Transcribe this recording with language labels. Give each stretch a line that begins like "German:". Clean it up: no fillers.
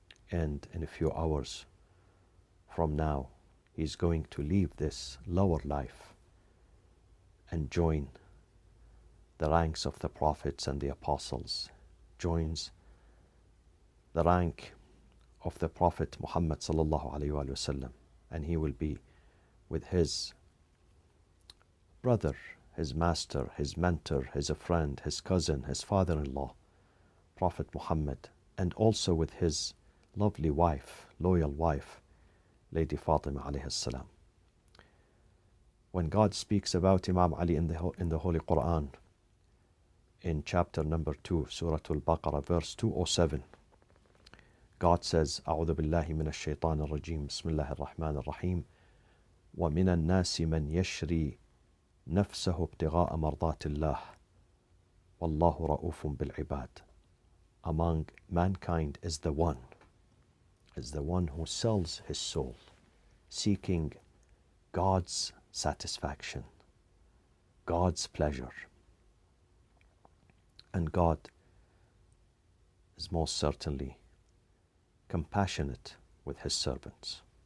English: And in a few hours from now, he's going to leave this lower life and join the ranks of the prophets and the apostles, joins the rank of the Prophet Muhammad sallallahu alayhi wa sallam, and he will be with his brother, his master, his mentor, his friend, his cousin, his father-in-law, Prophet Muhammad, and also with his lovely wife, loyal wife, Lady Fatima alayhi salam. When God speaks about Imam Ali in the Holy Quran, in chapter number 2, Surah Al-Baqarah, verse 207, God says,
Arabic: أعوذ بالله من الشيطان الرجيم بسم الله الرحمن الرحيم ومن الناس من يشري نفسه ابتغاء مرضات الله والله رؤوف بالعباد.
English: Among mankind is the one who sells his soul, seeking God's satisfaction, God's pleasure. And God is most certainly compassionate with his servants.